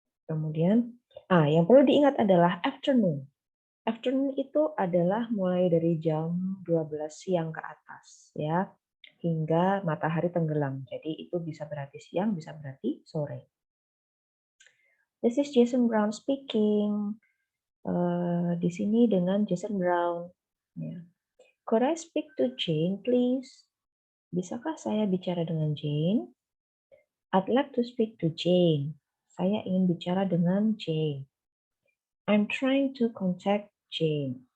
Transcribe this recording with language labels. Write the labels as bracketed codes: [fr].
[id] Kemudian, yang perlu diingat adalah afternoon. Afternoon itu adalah mulai dari jam 12 siang ke atas, ya, hingga matahari tenggelam. Jadi itu bisa berarti siang, bisa berarti sore. [en] This is Jason Brown speaking. [id] Di sini dengan Jason Brown. Ya. [en] Could I speak to Jane, please? [id] Bisakah saya bicara dengan Jane? [en] I'd like to speak to Jane. [id] Saya ingin bicara dengan Jane. [en] I'm trying to contact Jane.